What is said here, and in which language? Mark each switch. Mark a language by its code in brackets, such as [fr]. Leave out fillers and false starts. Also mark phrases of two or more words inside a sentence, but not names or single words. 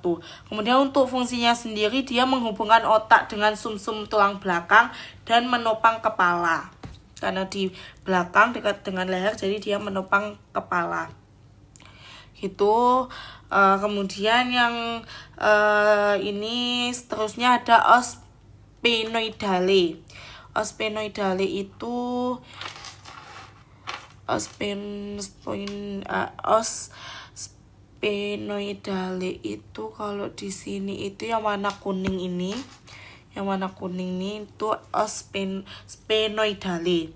[id] Kemudian untuk fungsinya sendiri, dia menghubungkan otak dengan sumsum tulang belakang dan menopang kepala. Karena di belakang dekat dengan leher, jadi dia menopang kepala. Gitu. Kemudian yang ini seterusnya ada [la] os sphenoidale. Os sphenoidale [id] itu [la] os sphenoidale [id] itu kalau di sini itu yang warna kuning ini. Yang warna kuning ini itu [la] os sphenoidale.